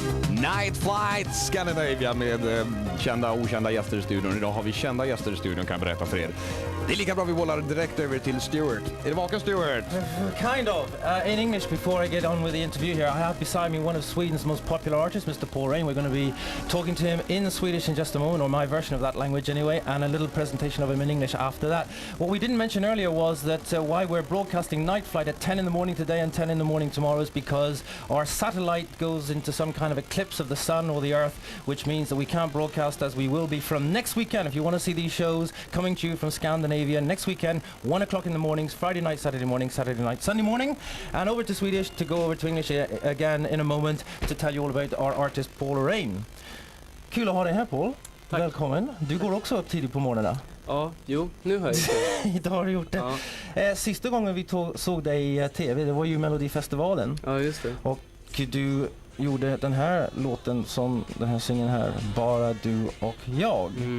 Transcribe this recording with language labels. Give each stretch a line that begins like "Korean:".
Swedish: Nightflight Scandinavia med kända och okända gäster i studion. Idag har vi kända gäster i studion, kan jag berätta för er. Det är lika bra vi bollar direkt över till Stuart. Är det vaken, Stuart?
English: Kind of. In English, before I get on with the interview here, I have beside me one of Sweden's most popular artists, Mr. Paul Rein. We're going to be talking to him in Swedish in just a moment, or my version of that language anyway, and a little presentation of him in English after that. What we didn't mention earlier was that why we're broadcasting Nightflight at 10 in the morning today and 10 in the morning tomorrow is because our satellite goes into some kind of eclipse of the sun or the earth, which means that we can't broadcast as we will be from next weekend. If you want to see these shows coming to you from Scandinavia next weekend, 1 o'clock in the mornings, Friday night, Saturday morning, Saturday night, Sunday morning, and over to Swedish to go over to English again in a moment to tell you all about our artist Paul Rein.
Swedish: Kul att ha dig här, Paul. Tack. Välkommen. Du går också upp tidigt på morgonen. Ja, jo, nu har jag gjort det. Idag har du gjort det. Ja. Sista gången vi såg dig i TV, det var ju Melodifestivalen. Ja, just det. Och du gjorde den här låten som den här singeln här, Bara du och jag.